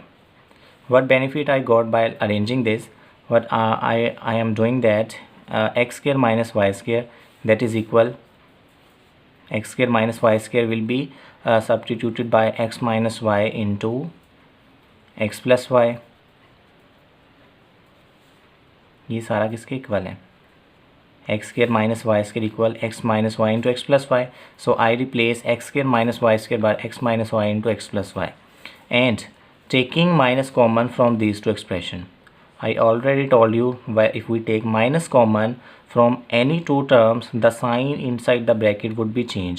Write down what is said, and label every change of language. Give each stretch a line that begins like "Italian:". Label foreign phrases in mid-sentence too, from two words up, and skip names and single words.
English: What benefit I got by arranging this? What I am doing that x square minus y square, that is equal, x square minus y square will be substituted by x minus y into x plus y.
Hindi: ये सारा किसके इक्वल है?
English: x square minus y square equal x minus y into x plus y. So I replace x square minus y square by x minus y into x plus y, and taking minus common from these two expression. I already told you, if we take minus common from any two terms, the sign inside the bracket would be changed.